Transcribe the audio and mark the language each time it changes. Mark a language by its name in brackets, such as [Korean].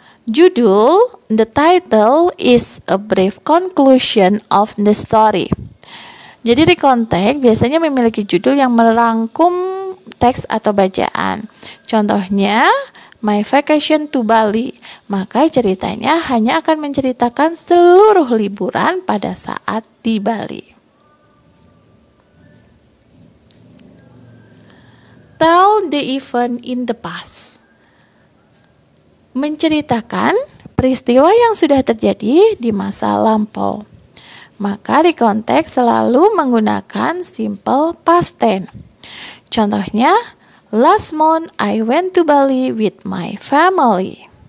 [English] Judul, the title is a brief conclusion of the story. [Indonesian] Jadi recontext biasanya memiliki judul yang merangkum teks atau bacaan. Contohnya, My Vacation to Bali. Maka ceritanya hanya akan menceritakan seluruh liburan pada saat di Bali. [English] Tell the event in the past. [Indonesian] Menceritakan peristiwa yang sudah terjadi di masa lampau. Maka di konteks selalu menggunakan simple past tense. [English] Contohnya, last month I went to Bali with my family.